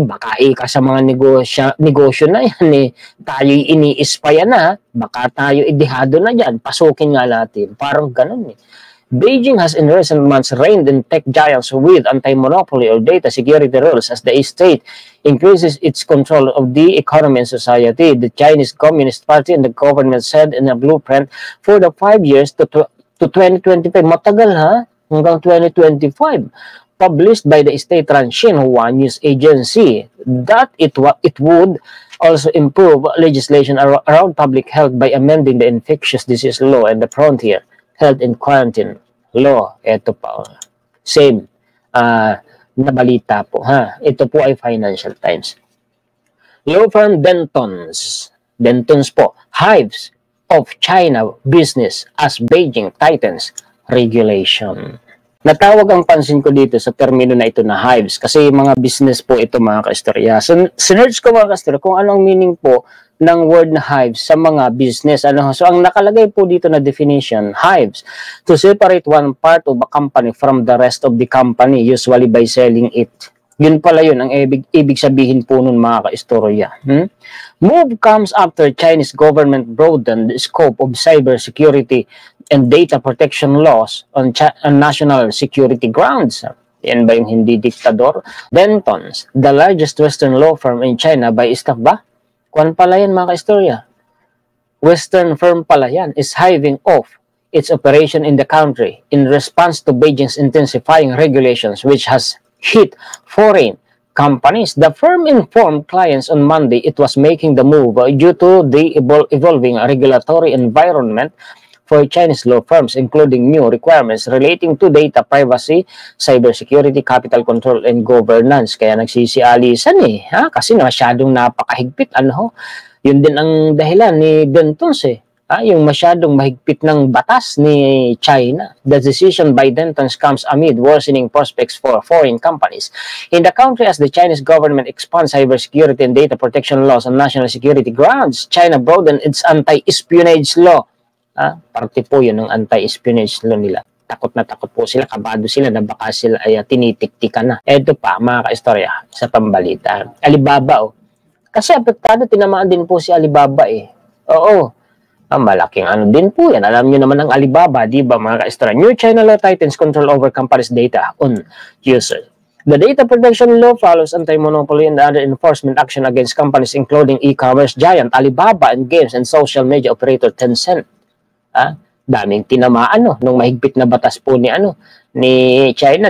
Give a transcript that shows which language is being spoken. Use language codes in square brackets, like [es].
[tl] Baka ka sa mga negosyo na yan tayo'y ini-espaya na, baka tayo idihado na dyan, pasukin nga natin. Parang ganun [en] Beijing has in recent months reined in tech giants with anti-monopoly or data security rules as the state increases its control of the economy and society. The Chinese Communist Party and the government said in a blueprint for the 5 years to 2025. [tl] Matagal hanggang 2025. [en] Published by the state-run Xinhua news agency that it would also improve legislation around public health by amending the infectious disease law and the frontier health and quarantine law. [tl] Ito pa, same na balita po Ito po ay Financial Times. [en] Law firm Dentons po, hives of China business as Beijing tightens regulation. [tl] Natawag ang pansin ko dito sa termino na ito na hives kasi mga business po ito mga kaistorya. So, sinerge ko mga kaistorya kung ano ang meaning po ng word na hives sa mga business. So, ang nakalagay po dito na definition, [en] hives, to separate one part of a company from the rest of the company, usually by selling it. [tl] Yun pala yun, ang ibig sabihin po nun mga kaistorya. [en] Move comes after Chinese government broadened the scope of cybersecurity and data protection laws on national security grounds. [tl] Yan ba yung hindi diktador? [en] Dentons, the largest Western law firm in China by staff ba? [tl] Kuwan pala yan mga kaistorya. [en] Western firm pala yan is hiving off its operation in the country in response to Beijing's intensifying regulations which has hit foreign companies. The firm informed clients on Monday it was making the move due to the evolving regulatory environment for Chinese law firms, including new requirements relating to data privacy, cybersecurity, capital control, and governance. [tl] Kaya nagsisialisan kasi masyadong napakahigpit. Yun din ang dahilan ni Dentons yung masyadong mahigpit ng batas ni China. [en] The decision by Dentons comes amid worsening prospects for foreign companies in the country as the Chinese government expands cybersecurity and data protection laws on national security grounds. China broadened its anti-espionage law. [tl] Parte po yun ng anti-espionage law nila. Takot na takot po sila, kabado sila na baka sila ay tinitiktikan na. Eto pa, mga kaistorya, sa pambalita. Alibaba, Kasi apektado, tinamaan din po si Alibaba Oo. Malaking din po yan. Alam nyo naman ang Alibaba, di ba mga kaistorya? [en] New China law tightens control over companies' data on users. The data protection law follows anti-monopoly and other enforcement action against companies including e-commerce giant Alibaba and games and social media operator Tencent. [tl] Daming tinamaan nung mahigpit na batas po ni China.